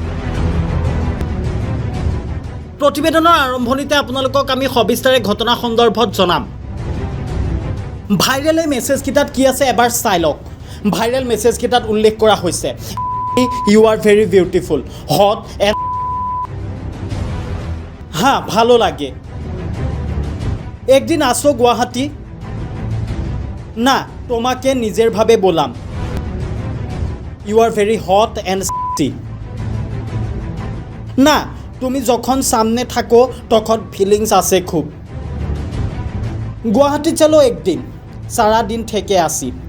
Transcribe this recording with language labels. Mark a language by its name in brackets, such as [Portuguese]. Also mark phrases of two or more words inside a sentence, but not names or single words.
[Assamese] প্ৰতিবেদনৰ আৰম্ভণিতে আপোনালোকক আমি সবিস্তাৰে ঘটনা সন্দৰ্ভত জনাম ভাইৰেল এই মেছেজ কেইটাত কি আছে এবাৰ চাই লওক ভাইৰেল মেছেজ কেইটাত উল্লেখ কৰা হৈছে [English] you are very beautiful hot and [Bangla] হ্যাঁ ভালো লাগে একদিন আসো গুৱাহাটী না তোমাকে নিজের ভাবে বললাম [English] you are very hot and sexy [Bangla] না তুমি যখন সামনে থাকো তখন ফিলিংস আছে খুব গুৱাহাটী চলো একদিন সারা দিন থেকে আসি